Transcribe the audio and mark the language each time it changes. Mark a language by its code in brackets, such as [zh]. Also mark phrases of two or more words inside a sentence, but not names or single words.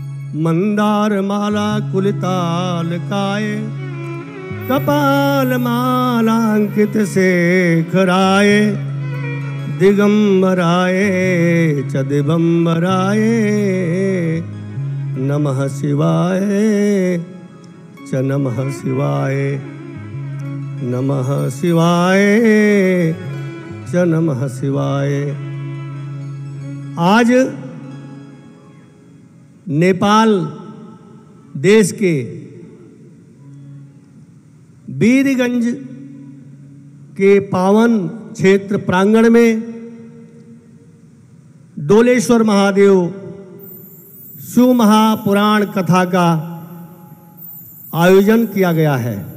[sa] मंदार माला कुलिताल काय, कपाल मालांकित से खराए, दिगंबराय च दिगंबराय नमः शिवाय च नमः शिवाय, नमः शिवाय च नमः शिवाय। [hi] आज नेपाल देश के वीरगंज के पावन क्षेत्र प्रांगण में डोलेश्वर महादेव शिव महापुराण कथा का आयोजन किया गया है।